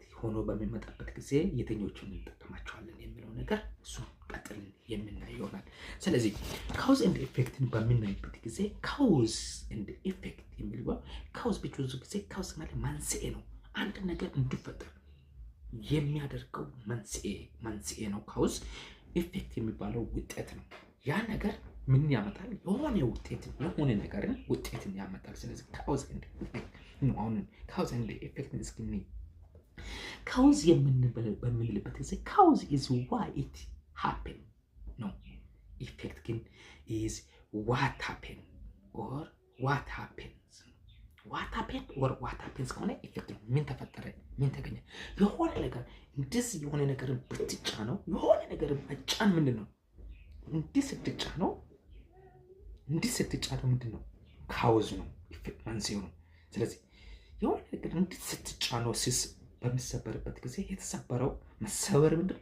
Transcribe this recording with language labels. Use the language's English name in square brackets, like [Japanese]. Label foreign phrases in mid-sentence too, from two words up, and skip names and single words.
[Amharic] ሆኖ በሚመጣበት ጊዜ የትኞቹን እንጠቀማቸዋለን የሚለው ነገር እሱ ቀጥል የምናየው ይሆናል። ስለዚህ [English] cause and effect [Amharic] በምናይበት ጊዜ [English] cause and effect [Amharic] የሚለው ካውዝ ብዙ ጊዜ ካውዝ ማለት መንስኤ ነው። አንድ ነገር እንዲፈጠር የሚያደርገው መንስኤ ነው ካውዝ። ኢፌክት የሚባለው ውጤት ነው። ያ ነገር ምን ያመጣል? የሆነ ነገርን ውጤትን ያመጣል። ስለዚህ [English] cause and effect [Amharic] ነው። አሁን [English] cause and effect [Amharic] እስኪ ካውዝ በምንልበት ጊዜ ካውዝ [English] is why it happen [Amharic] ነው። ኢፌክት ግን [English] is what happen or what happens [Amharic] ከሆነ ኢፌክት ነው። ምን ተፈጠረ፣ ምን ተገኘ። የሆነ ነገር እንደዚህ የሆነ ነገር ብትጫ ነው። የሆነ ነገር መጫን ምንድን ነው? እንዲህ ስትጫ ነው ምንድን ነው? ካውዝ ነው። ኢፌክት መንስኤው ነው። ስለዚህ የሆነ ነገር እንዲህ ስትጫ ነው ሲስ በሚሰበርበት ጊዜ የተሰበረው መሰበር ምንድን ነው?